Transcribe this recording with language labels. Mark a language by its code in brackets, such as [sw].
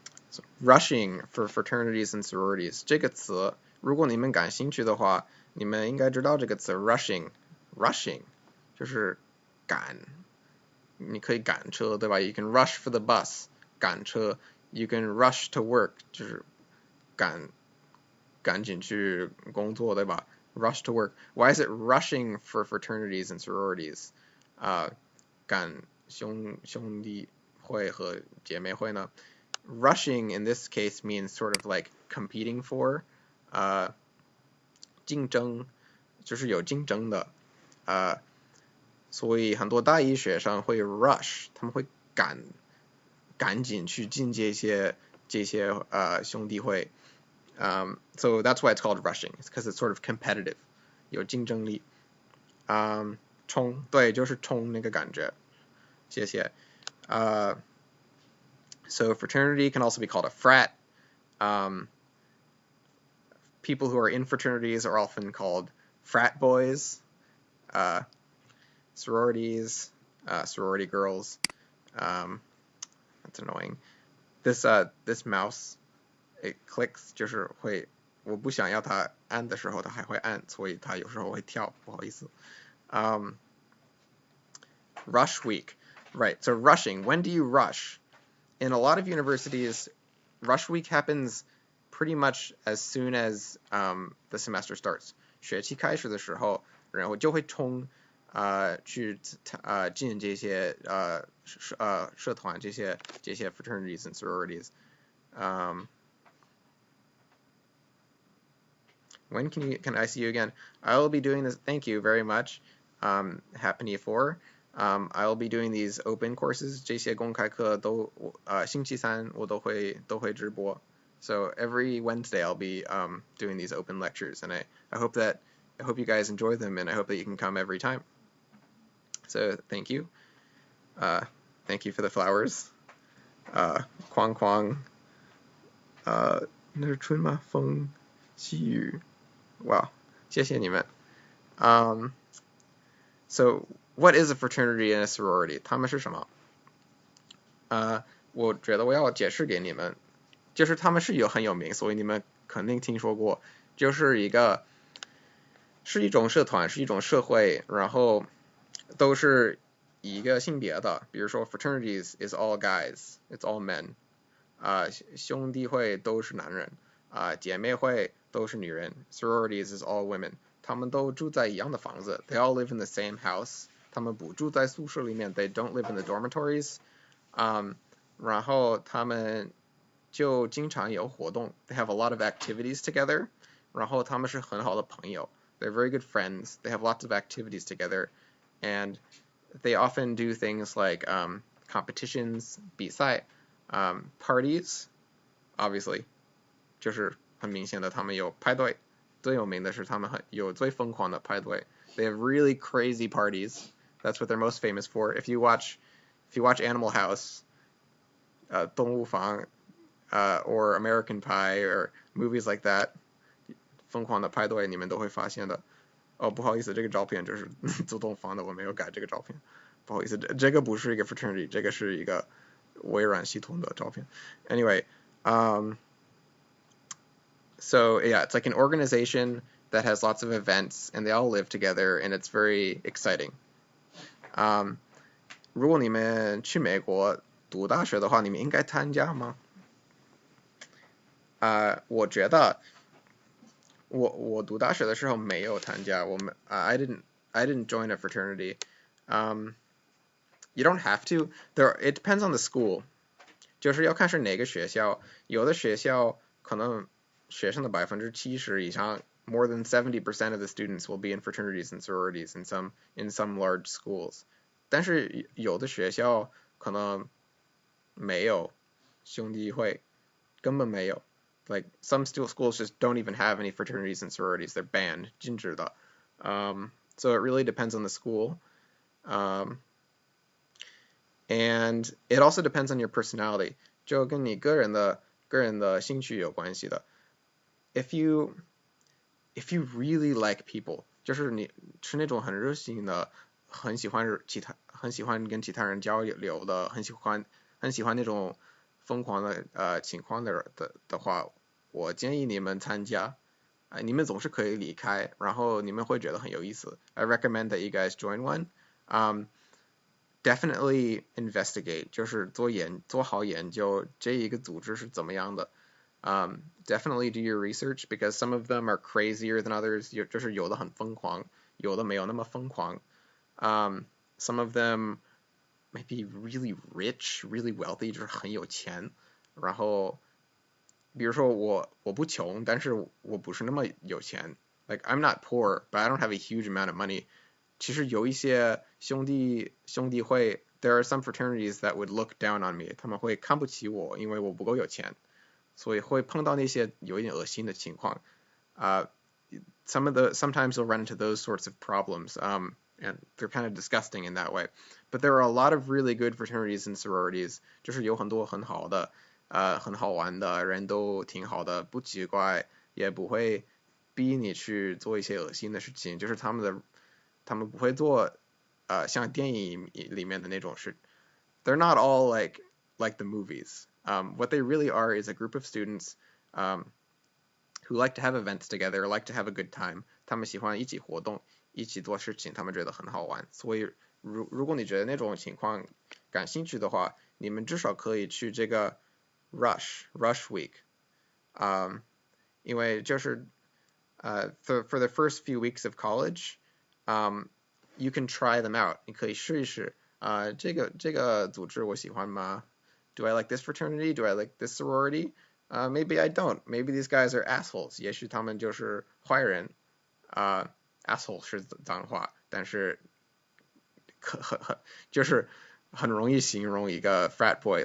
[en] So, rushing for fraternities and sororities [zh] 这个词，如果你们感兴趣的话，你们应该知道这个词 rushing 就是赶，你可以赶车，对吧？ [en] You can rush for the bus [zh] 赶车， [en] You can rush to work [zh] 就是赶紧去工作，对吧？ [en] Rush to work. Why is it rushing for fraternities and sororities? [zh] 赶兄弟会和姐妹会呢？ [en] Rushing in this case means sort of like competing for, [zh] 竞争，就是有竞争的，所以很多大一学生会 rush， 他们会赶紧去进这些兄弟会。 [en] So that's why it's called rushing. It's because it's sort of competitive, [zh] 有竞争力。冲，对，就是冲那个感觉。谢谢。 [en] So fraternity can also be called a frat. People who are in fraternities are often called frat boys. Sororities, sorority girls. That's annoying. This mouse, it clicks [zh] 就是会，我不想要它按的时候它还会按，所以它有时候会跳，不好意思。 [en] Rush week. Right, so rushing. When do you rush? In a lot of universities, rush week happens pretty much as soon as the semester starts. [zh] 学期开始的时候，然后就会冲去进这些社团，这些 [en] fraternities and sororities. When can I see you again? I will be doing this. Thank you very much. Happy 4. I'll be doing these open courses. [zh] 这些公开课都星期三我都会直播。 [en] So every Wednesday I'll be doing these open lectures, and I hope you guys enjoy them, and I hope that you can come every time. So thank you. Thank you for the flowers. [zh] 框框那是春吗？风细雨。Wow. 谢谢你们。 [en] So what is a fraternity and a sorority? [zh] 它们是什么？我觉得我要解释给你们，就是他们是很有名，所以你们肯定听说过，是一种社团，是一种社会，然后都是一个性别的，比如说 [en] fraternities is all guys, it's all men. [zh] 兄弟会都是男人，姐妹会都是女人 [en] sororities is all women. [zh] 他们都住在一样的房子 [en] they all live in the same house. [zh] 他们不住在宿舍里面 [en] they don't live in the dormitories. [zh] 然后他们就经常有活动 [en] they have a lot of activities together. [zh] 然后他们是很好的朋友 [en] they're very good friends. They have lots of activities together. And they often do things like competitions [zh] 比赛 [en] parties, obviously, [zh] 就是很明显的他们有派对，最有名的是他们有最疯狂的派对 [en] they have really crazy parties. That's what they're most famous for. If you watch Animal House, [zh] 动物房, [en] or American Pie, or movies like that, [zh] 疯狂的派对你们都会发现的。不好意思，这个照片就是自动放的，我没有改这个照片，不好意思，这个不是一个 fraternity， 这个是一个微软系统的照片。 [en] Anyway, so yeah, it's like an organization that has lots of events, and they all live together, and it's very exciting. [zh] 如果你们去美国读大学的话，你们应该参加吗？我觉得我读大学的时候没有参加， [en] I didn't join a fraternity. You don't have to. It depends on the school. [zh] 就是要看是哪个学校，有的学校可能学生的70%以上 [en] more than 70% of the students will be in fraternities and sororities in some large schools. [zh] 但是有的学校可能没有兄弟会，根本没有。 [en] Like some schools just don't even have any fraternities and sororities. They're banned, [zh] 禁止的。 [en] So it really depends on the school. And it also depends on your personality. [zh] 就跟你个人的兴趣有关系的。 [en] If you really like people, [zh] 就是你是那种很热心的，很喜欢跟其他人交流的，很喜欢那种疯狂的情况的话，我建议你们参加。你们总是可以离开，然后你们会觉得很有意思。 [en] I recommend that you guys join one. Definitely investigate, [zh] 就是做好研究这一个组织是怎么样的。 [en] Definitely do your research because some of them are crazier than others. [zh] 就是有的很疯狂，有的没有那么疯狂。 [en] Some of them might be really rich, really wealthy, [zh] 就是很有钱。然后，比如说我不穷，但是我不是那么有钱。 [en] Like I'm not poor, but I don't have a huge amount of money. [zh] 其实有一些兄弟会 [en] there are some fraternities that would look down on me. [zh] 他们会看不起我，因为我不够有钱，所以会碰到那些有一点恶心的情况。 [en] Sometimes you'll run into those sorts of problems, and they're kind of disgusting in that way. But there are a lot of really good fraternities and sororities. [zh] 就是有很多很好的，很好玩的，人都挺好的，不奇怪，也不会逼你去做一些恶心的事情。就是他们不会做像电影里面的那种事。 [en] They're not all like the movies. What they really are is a group of students who like to have events together, like to have a good time. [zh] 他们喜欢一起活动，一起做事情，他们觉得很好玩。所以如果你觉得那种情况感兴趣的话，你们至少可以去这个 Rush Week. 因为就是 [en] for the first few weeks of college, you can try them out. [zh] 你可以试一试。这个组织我喜欢吗？ [en] Do I like this fraternity? Do I like this sorority? Maybe I don't. Maybe these guys are assholes. [zh] 也许他们就是坏人。 [en] Asshole [zh] 是脏话，但是就是很容易形容一个 frat boy.